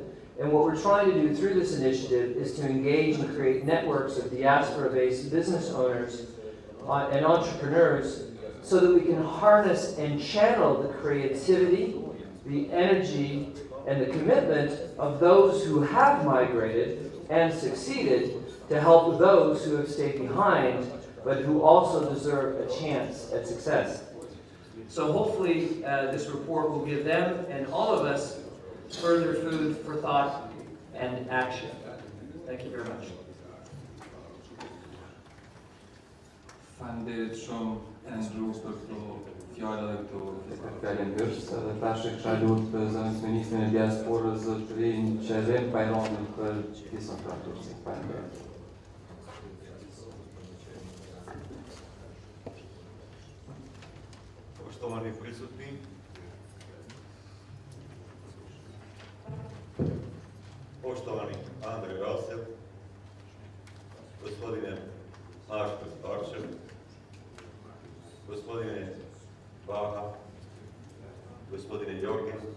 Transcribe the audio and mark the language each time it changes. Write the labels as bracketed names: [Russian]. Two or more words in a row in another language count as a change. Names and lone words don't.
[English] And what we're trying to do through this initiative is to engage and create networks of diaspora-based business owners and entrepreneurs so that we can harness and channel the creativity, the energy, and the commitment of those who have migrated and succeeded to help those who have stayed behind but who also deserve a chance at success. So hopefully this report will give them and all of us further food for thought and action. Thank you very much. [Albanian] Faleminderit shumë Andrew për këto fjallën këtu fjalën bërës dhe tash e kisha lutë zëvendës ministrin e diasporës zotërin Qerim Bajramin për pjesën praktikë. Faleminderit. [Bosnian] Poštovani prisutni, poštovani Andrej Rasel, gospodine Markus, gospodine Baca, gospodine Jorge,